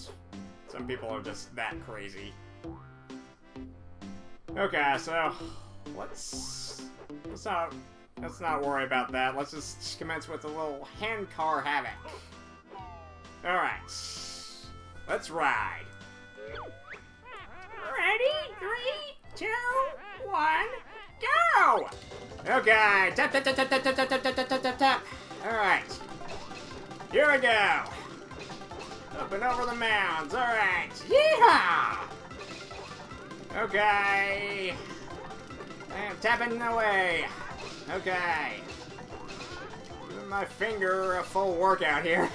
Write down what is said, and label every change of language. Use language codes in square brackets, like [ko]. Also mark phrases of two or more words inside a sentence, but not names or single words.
[en] Some people are just that crazy. Okay, so let's not worry about that. Let's just commence with a little Handcar Havoc. Alright, let's ride. Ready? 3, 2, 1, go! Okay, tap, tap, tap, tap, tap, tap, tap, tap, tap, tap, tap. Alright, here we go. Up and over the mounds. Alright. Yeehaw! Okay. I am tapping away. Okay. Giving my finger a full workout here.